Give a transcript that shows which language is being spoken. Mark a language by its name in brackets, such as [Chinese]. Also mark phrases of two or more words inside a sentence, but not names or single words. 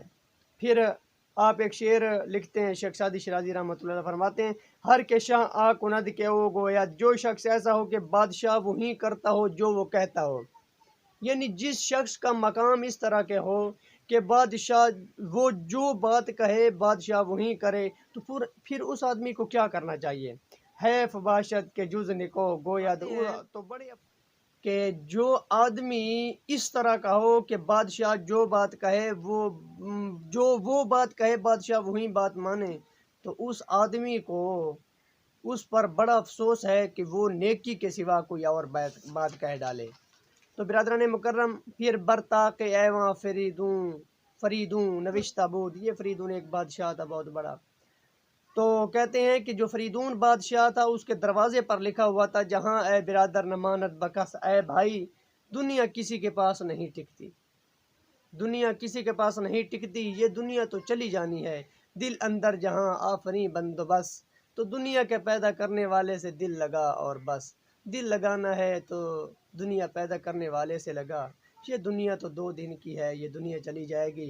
[Urdu] پھر آپ ایک شعر لکھتے ہیں، شیخ سعدی شیرازی رحمۃ اللہ علیہ فرماتے ہیں، [Persian] ہر کے شاہ آ کند کے او گویا، [Urdu] جو شخص ایسا ہو کہ بادشاہ وہی کرتا ہو جو وہ کہتا ہو، یعنی جس شخص کا مقام اس طرح کے ہو کہ بادشاہ وہ جو بات کہے بادشاہ وہی کرے، تو پھر اس آدمی کو کیا کرنا چاہیے؟ [Persian] حیف باشد کے جز نکو گویا [Urdu] تو بڑے کہ جو آدمی اس طرح کا ہو کہ بادشاہ جو بات کہے وہ بات کہے بادشاہ وہی بات مانے، تو اس آدمی کو اس پر بڑا افسوس ہے کہ وہ نیکی کے سوا کوئی اور بات کہہ ڈالے۔ تو برادران مکرم، پھر [Persian] برطاق ایواں فریدوں نوشتہ بود، [Urdu] یہ فریدون ایک بادشاہ تھا بہت بڑا۔ تو کہتے ہیں کہ جو فریدون بادشاہ تھا اس کے دروازے پر لکھا ہوا تھا، [Persian] جہاں اے برادر نمانت بکس، [Urdu] اے بھائی دنیا کسی کے پاس نہیں ٹکتی، دنیا کسی کے پاس نہیں ٹکتی، یہ دنیا تو چلی جانی ہے، [Persian] دل اندر جہاں آفری بندوبست، [Urdu] تو دنیا کے پیدا کرنے والے سے دل لگا اور بس، دل لگانا ہے تو دنیا پیدا کرنے والے سے لگا، یہ دنیا تو 2 دن کی ہے، یہ دنیا چلی جائے گی۔